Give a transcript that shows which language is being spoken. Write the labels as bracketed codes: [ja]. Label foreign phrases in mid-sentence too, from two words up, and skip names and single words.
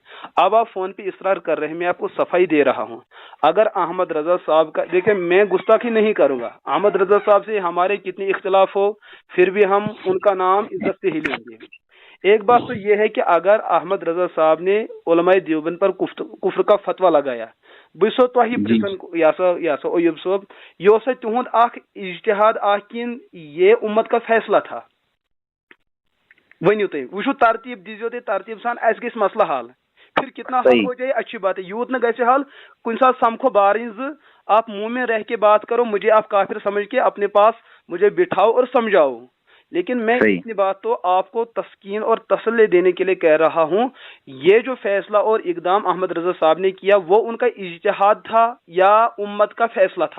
[ur] اب آپ فون پہ اصرار کر رہے ہیں، میں آپ کو صفائی دے رہا ہوں. اگر احمد رضا صاحب کا دیکھیں، میں گستاخی نہیں کروں گا، احمد رضا صاحب سے ہمارے کتنے اختلاف ہو پھر بھی ہم ان کا نام عزت سے ہی لیں گے. ایک بات تو یہ ہے کہ اگر احمد رضا صاحب نے علماء دیوبند پر کفر کا فتویٰ لگایا، [ks] بہٕ چھُسو تۄہہِ پرژھان یا سا ایوب صٲب، یہ اوسا تہنٛد اکھ اجتہاد اکھ کِنہٕ [ur] یہ امت کا فیصلہ تھا؟ [ks] ؤنِو تُہۍ، وٕچھو ترتیٖب دیٖزیو تُہۍ ترتیٖب سان، اَسہِ گژھِ مسئلہ حل، [ur] پھر کتنا حل ہو جائے اچھی بات ہے، [ks] یوت نہ گژھِ حل کُنہِ ساتہٕ سمکھو بارٕنۍ زٕ، [ur] آپ مومن رہ کے بات کرو، مجھے آپ کافر سمجھ کے اپنے پاس مجھے بٹھاؤ اور سمجھاؤ. لیکن میں اتنی بات تو آپ کو تسکین اور تسلی دینے کے لیے کہہ رہا ہوں، یہ جو فیصلہ اور اقدام احمد رضا صاحب نے کیا وہ ان کا اجتہاد تھا یا امت کا فیصلہ تھا؟